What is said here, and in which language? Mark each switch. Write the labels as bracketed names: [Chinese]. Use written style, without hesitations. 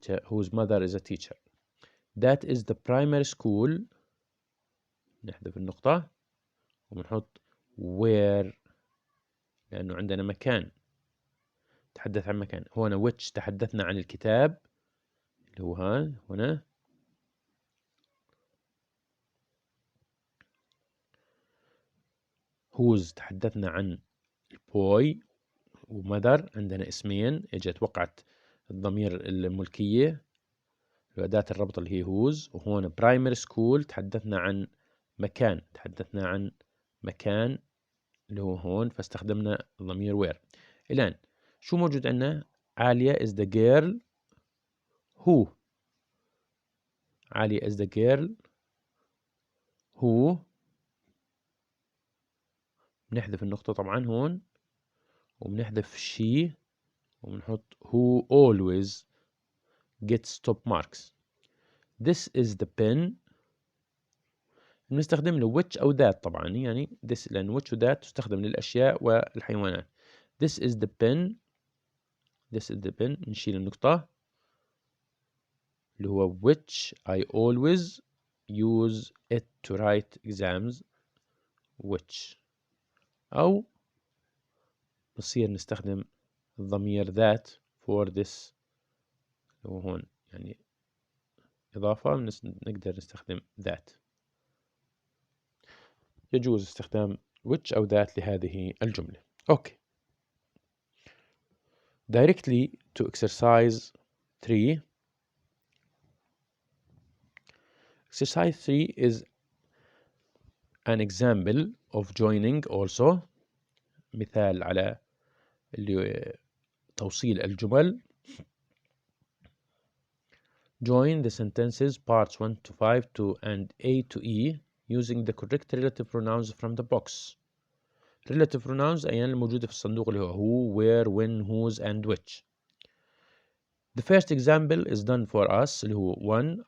[English] whose mother is a teacher. That is the primary school. [Arabic] نحذف النقطة وبنحط where لأنه عندنا مكان، تحدث عن مكان. هنا which تحدثنا عن الكتاب اللي هو هنا. whose تحدثنا عن البوي، ومدر عندنا اسمين اجت وقعت الضمير الملكية أداة الربط اللي هي whose. وهون primary school تحدثنا عن مكان، تحدثنا عن مكان اللي هو هون، فاستخدمنا الضمير where. الآن شو موجود عندنا؟ عالية [English] is the girl who. [Arabic] عالية [English] is the girl who. [Arabic] بنحذف النقطة طبعا هون وبنحذف she وبنحط [English] who always gets top marks. This is the pen. [Arabic] بنستخدم له which أو that طبعا، يعني this لأن which و that تستخدم للأشياء والحيوانات. [English] This is the pen. This is the pen. [Arabic] نشيل النقطة اللي هو [English] which I always use it to write exams. [Arabic] which أو نصير نستخدم الضمير that [English] for this [Arabic] اللي هو هون، يعني إضافة نقدر نستخدم that. يجوز استخدام which أو that لهذه الجملة. أوكي. [English] Directly to exercise 3. Exercise 3 is an example of joining also. [Arabic] مثال على اللي توصيل الجمل. [English] Join the sentences parts 1 to 5 to and A to E using the correct relative pronouns from the box. [Arabic] Relative pronouns أيان الموجودة في الصندوق اللي هو [English] who, where, when, whose and which. The first example is done for us [Arabic] اللي هو [English] 1.